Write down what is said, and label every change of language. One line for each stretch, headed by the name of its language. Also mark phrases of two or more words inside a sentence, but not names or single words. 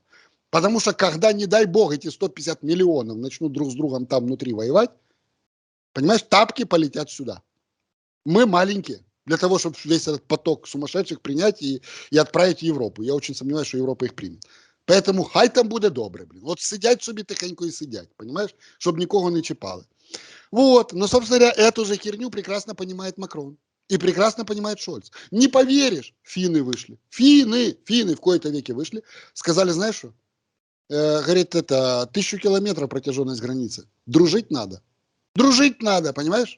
Russian: Потому что когда, не дай бог, эти 150 миллионов начнут друг с другом там внутри воевать, понимаешь, тапки полетят сюда. Мы маленькие для того, чтобы весь этот поток сумасшедших принять и отправить в Европу. Я очень сомневаюсь, что Европа их примет.
Ukrainian: Поэтому хай там буде добре, блин. От сидять собі тихенько і сидять, понимаешь, щоб нікого не чіпали.
Russian: Вот, но, собственно говоря, эту же херню прекрасно понимает Макрон. И прекрасно понимает Шольц. Не поверишь, финны вышли. Финны в кои-то веке вышли. Сказали, знаешь что? Говорит, это 1000 километров протяженность границы. Дружить надо, понимаешь?